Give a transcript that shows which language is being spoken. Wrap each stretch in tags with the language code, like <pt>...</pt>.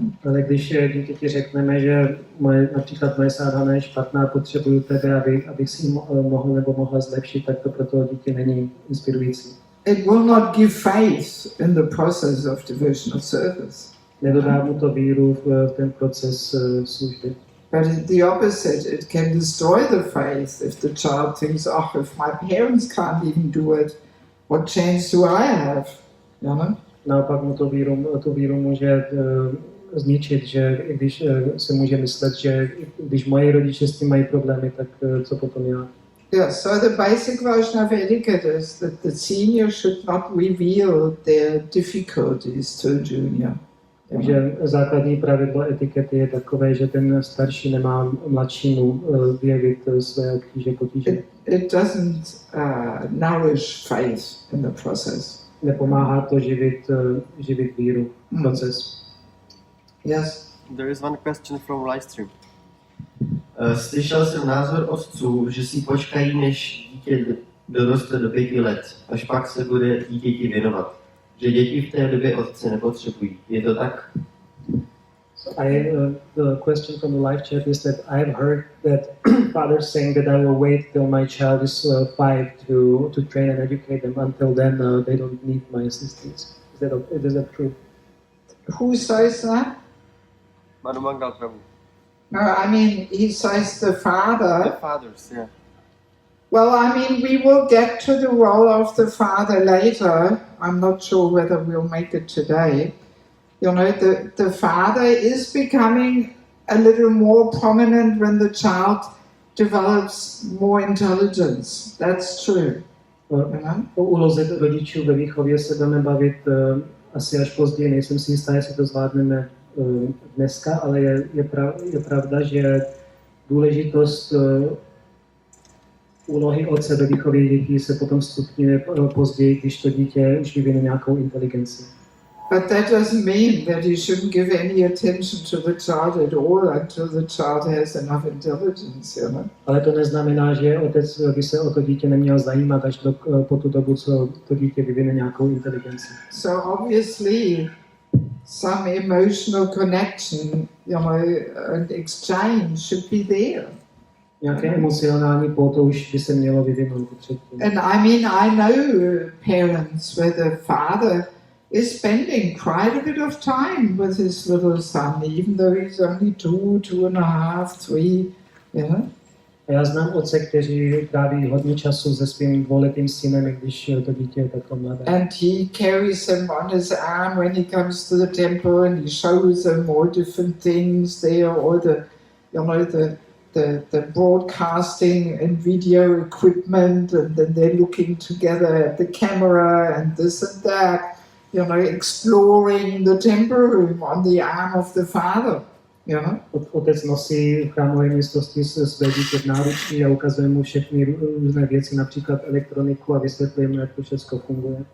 <cs>Ale když dítěti řekneme, že například moje sadhana je špatná, potřebuju tebe, abych si mohl nebo mohla zlepšit, tak to pro to dítě není inspirující.</cs> <en>It will not give faith in the process of devotional service.</en> <cs>Nedodá mu to víru v ten proces služby.</cs> <en>But the opposite, it can destroy the faith if the child thinks, oh, if my parents can't even do it, what chance do I have? You know?</en> <cs>Naopak mu tu víru může zničit, že i když se může myslet, že když moji rodiče s tím mají problémy, tak co potom já?</cs> <en>Yeah, so the basic version of etiquette is that the senior should not reveal their difficulties to a junior.</en> <cs>Takže základní pravidlo etikety je takové, že ten starší nemá mladšímu vyjevit své potíže.</cs> <en>It doesn't nourish faith in the process.</en> <cs>Nepomáhá to živit víru v proces.</cs> <en>Yes. There is one question from livestream.</en> <cs>Slyšel jsem názor otců, že si počkají, než dítě doroste do 5 let, až pak se bude dítěti věnovat. Že děti v té době otce nepotřebují. Je to tak?</cs> <en>The question from the live chat is that I've heard that fathers saying that I will wait till my child is 5 to train and educate them. Until then, they don't need my assistance. Is that true? Who says that? Manu Mangal Prabhu. No, I mean, he says the father. The fathers, yeah. Well, I mean, we will get to the role of the father later. I'm not sure whether we'll make it today. You know, the father is becoming a little more prominent when the child develops more intelligence. That's true.</en> <cs>O úloze rodičů ve výchově se budeme bavit asi až později. Nejsem si jistá, jestli to zvládneme dneska, ale je pravda, že důležitost úlohy otce ve výchově dětí se potom stupňuje později, když to dítě už vyvine nějakou inteligenci.</cs> <en>But that doesn't mean that you shouldn't give any attention to the child at all until the child has enough intelligence, you know.</en> <cs>Ale to neznamená, že otec by se o to dítě neměl zajímat až po tu dobu, co to dítě vyvine nějakou inteligenci.</cs> <en>So obviously some emotional connection, you know, and exchange should be there.</en> <cs>Nějaké emocionální pouto už by se mělo vyvinout předtím.</cs> <en>And I mean, I know parents where the father is spending quite a bit of time with his little son, even though he's only 2, 2.5, 3. Yeah.</en> <cs>A já znám otce, kteří tráví hodně času se svým dvouletým synem, když to dítě je takto mladé.</cs> <en>And he carries him on his arm when he comes to the temple, and he shows them all different things there, all the, you know, the broadcasting and video equipment, and then they're looking together at the camera and this and that, you know, exploring the temple room on the arm of the father. Yeah.</en> <cs>Otec nosí v chrámové místnosti své dítě v náručí a ukazuje mu všechny různé věci, například elektroniku, a vysvětluje mu, jak to všechno funguje.</cs>